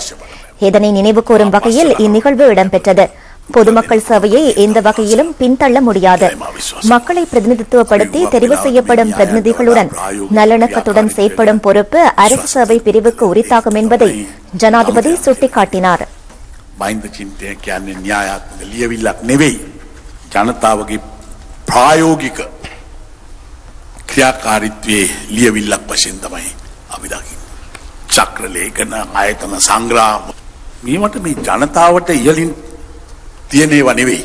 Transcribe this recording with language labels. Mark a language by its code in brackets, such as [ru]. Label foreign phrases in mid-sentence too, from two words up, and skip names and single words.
[ta] இதனை நினைவுகூரும் வகையில் இந்நிகழ்வு இடம்பெற்றது. பொதுமக்கள் சேவையை எந்த வகையிலும் பின்தள்ள முடியாது. மக்களை பிரதிநிதித்துவப்படுத்தி தெரிவு செய்யப்படும் பிரதிநிதிகளுடன் நல்லிணக்கத்துடன் செயற்படும் பொறுப்பு அரசு சேவை பிரிவுக்கு உரித்தாகும் என்பதை ஜனாதிபதி சுட்டிக்காட்டினார். [si] ප්‍රායෝගික ක්‍රියාකාරීත්වයේ ලියවිල්ලක් වශයෙන් තමයි අපි දකින්නේ. චක්‍ර ලේඛන ආයතන සංග්‍රාම මේවට මේ ජනතාවට ඉහළින් තියෙන ඒවා නෙවෙයි.